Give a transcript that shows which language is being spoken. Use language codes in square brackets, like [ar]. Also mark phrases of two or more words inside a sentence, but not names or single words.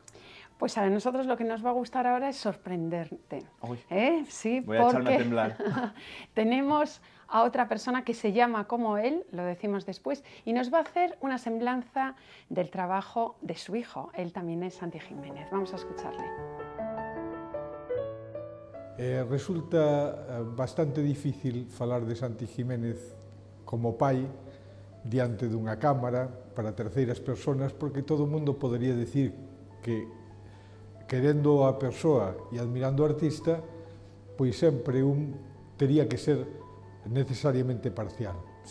[es] Pues a nosotros lo que nos va a gustar ahora es sorprenderte. Sí, voy a echarme a temblar. Tenemos a otra persona que se llama como él, lo decimos después, y nos va a hacer una semblanza del trabajo de su hijo. Él también es Santi Jiménez. Vamos a escucharle. [gl] Resulta bastante difícil falar de Santi Jiménez como pai diante dunha cámara para terceiras persoas, porque todo o mundo podería decir que, querendo a persoa e admirando o artista, pois sempre un tería que ser necesariamente parcial.